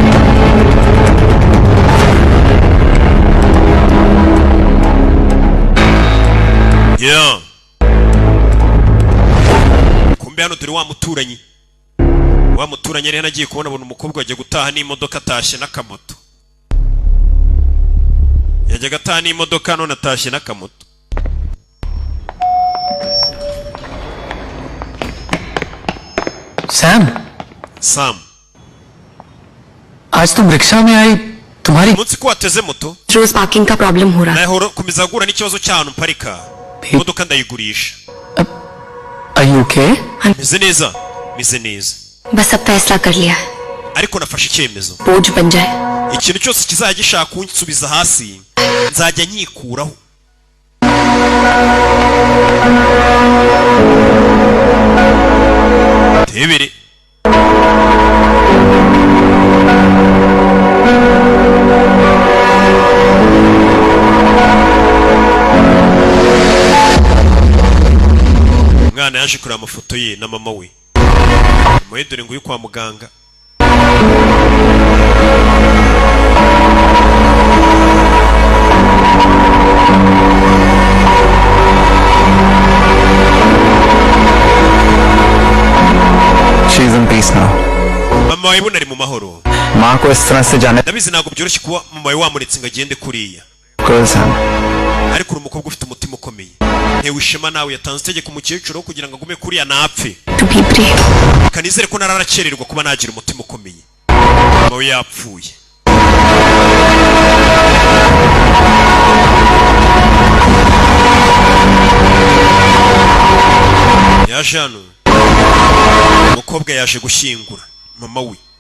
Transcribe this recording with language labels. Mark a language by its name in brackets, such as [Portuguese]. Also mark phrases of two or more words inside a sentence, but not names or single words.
[Kinyarwanda] yeah kumbe hano turi wa muturanyi yari yanagiye kubona abona umukobwa wajya gutaha n'imodoka atashye n'akamoto yajyaga ataha n'imodoka none atashye n'akamoto सैम samu [Hindi] आज तुम रिक्शा में आई तुम्हारी [Kinyarwanda] umunsi ko wateze moto [Hindi] रोज पार्किंग का प्रॉब्लम हो रहा है [Kinyarwanda] nahora komeza guhura n'ikibazo cy'ahantu mparika imodoka ndayigurisha [English] Are you ओके [Kinyarwanda] meze neza meze neza [Hindi] बस अब फैसला कर लिया है [Kinyarwanda] ariko nafashe icyemezo [Hindi] बोझ बन जाए [Kinyarwanda] ikintu cyose kizajya gishaka kunsubiza hasi nzajya nyikuraho tebere umwana yaje kureba amafoto ye na mama we mama dore ngo uyu kwa muganga [English] She is in peace now. [Kinyarwanda] mama wawe ibona ari mu mahoro [Hindi] माँ को इस तरह से जाने [Kinyarwanda] ndabizi ntabwo byoroshye kuba mama wawe wamuretse ngo agende kuriya [Hindi] girls हैं [Kinyarwanda] ariko uri umukobwa ufite umutima ukomeye ntewe ishema nawe yatanze itegeko umukecuru wo kugira ngo agume kuriya napfe kanizere ko nararakererwa kuba nagira umutima ukomeye mama we yapfuye yaje hano umukobwa yaje gushyingura mama we